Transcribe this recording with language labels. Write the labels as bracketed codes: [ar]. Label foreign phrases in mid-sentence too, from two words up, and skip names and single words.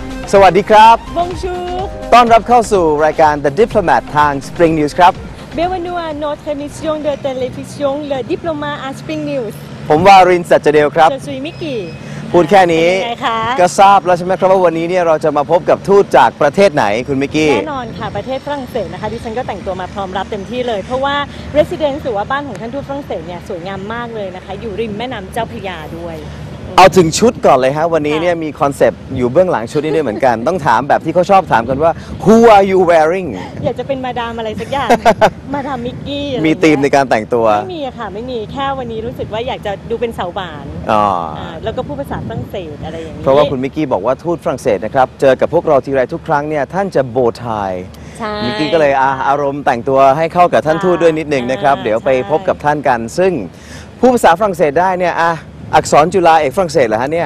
[th] สวัสดีครับ [fr] Bonjour [th] ต้อนรับเข้าสู่รายการ The Diplomat ทาง Spring News ครับ [fr] Bienvenue à notre émission de télévision Le Diplomat à Spring News [th] ผมวารินทร์ สัจเดวครับ [fr] Je suis Mickey [th] พูดแค่นี้ เป็นไงคะ ก็ทราบแล้วใช่ไหมครับว่าวันนี้เนี่ยเราจะมาพบกับทูตจากประเทศไหนคุณมิกกี้ แน่นอนค่ะประเทศฝรั่งเศสนะคะดิฉันก็แต่งตัวมาพร้อมรับเต็มที่เลยเพราะว่า residence หรือว่าบ้านของท่านทูตฝรั่งเศสเนี่ยสวยงามมากเลยนะคะอยู่ริมแม่น้ำเจ้าพระยาด้วย เอาถึงชุดก่อนเลยฮะวันนี้เนี่ยมีคอนเซปต์อยู่เบื้องหลังชุดนี้ด้วยเหมือนกัน ต้องถามแบบที่เขาชอบถามกันว่า [en] Who are you wearing [th] อยากจะเป็นมาดามอะไรสักอย่าง มาดามมิกกี้ มีธีมในการแต่งตัว ไม่มีค่ะไม่มีแค่วันนี้รู้สึกว่าอยากจะดูเป็นสาวบานแล้วก็พูดภาษาฝรั่งเศสอะไรอย่างนี้ เพราะว่าคุณมิกกี้บอกว่าทูตฝรั่งเศสนะครับเจอกับพวกเราทีไรทุกครั้งเนี่ยท่านจะโบว์ไทมิกกี้ก็เลยอารมณ์แต่งตัวให้เข้ากับท่านทูตด้วยนิดนึงนะครับเดี๋ยวไปพบกับท่านกันซึ่งผู้ภาษาฝรั่งเศสได้เนี่ยอักษรจุฬาเอกฝรั่งเศสเหรอฮะเนี่ย